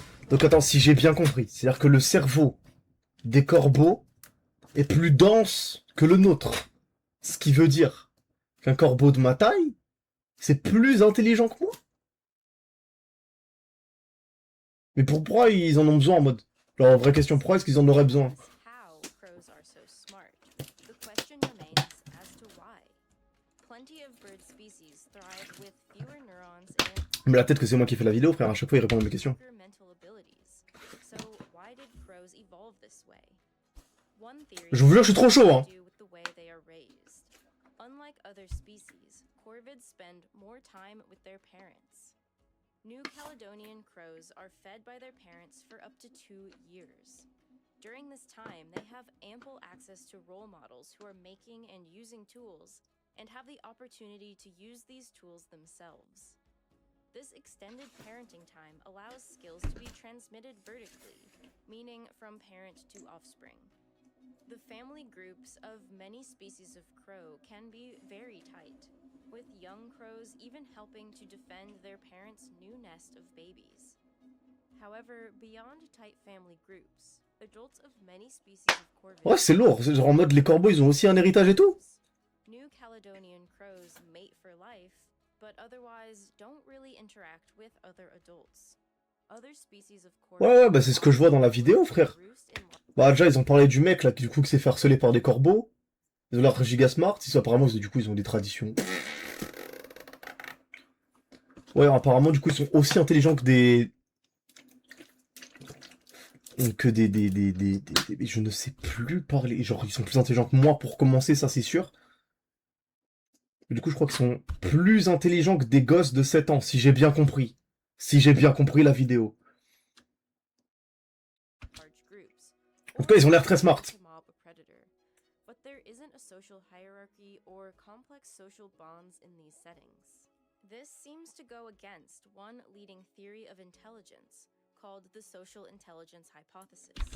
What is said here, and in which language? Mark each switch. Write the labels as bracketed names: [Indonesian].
[French] Donc attends, si j'ai bien compris, c'est-à-dire que le cerveau des corbeaux est plus dense que le nôtre. Ce qui veut dire qu'un corbeau de ma taille, c'est plus intelligent que moi. Mais pourquoi ils en ont besoin en mode... Alors, vraie question, pourquoi est-ce qu'ils en auraient besoin? [English] How crows are so smart. The question remains as to why. Plenty of bird species thrive with fewer neurons and [French] Mais la tête que c'est moi qui fais la vidéo, frère, à chaque fois il répond à mes questions. [English] stronger mental abilities. So why did crows evolve this way? One theory [French] Je vous jure, je suis trop chaud, hein. [English] has to do with the way they are raised. Unlike other species, corvids spend more time with their parents. New Caledonian crows are fed by their parents for up to 2 years. During this time, they have ample access to role models who are making and using tools and have the opportunity to use these tools themselves. This extended parenting time allows skills to be transmitted vertically, meaning from parent to offspring. The family groups of many species of crow can be very tight, with young crows even helping to defend their parents' new nest of babies. However, beyond tight family groups, adults of many species of corvids... [French] Ouais, c'est lourd. C'est genre en mode les corbeaux, ils ont aussi un héritage et tout. [English] New Caledonian crows mate for life, but otherwise don't really interact with other adults. Other species of corvids... [French] Ouais, bah c'est ce que je vois dans la vidéo, frère. [English] roost in [French] Bah déjà, ils ont parlé du mec, là, qui du coup, qui s'est fait harceler par des corbeaux. Ils ont l'air giga smart. Apparemment, du coup, ils ont des traditions. Ouais, apparemment, du coup, ils sont aussi intelligents que des... Je ne sais plus parler. Genre, ils sont plus intelligents que moi pour commencer, ça, c'est sûr. Mais du coup, je crois qu'ils sont plus intelligents que des gosses de 7 ans, si j'ai bien compris. Si j'ai bien compris la vidéo. [English] large groups. [French] En tout cas, ils ont l'air très smart. [English] To mob a predator. But there isn't a social hierarchy or complex social bonds in these settings. This seems to go against one leading theory of intelligence called the social intelligence hypothesis.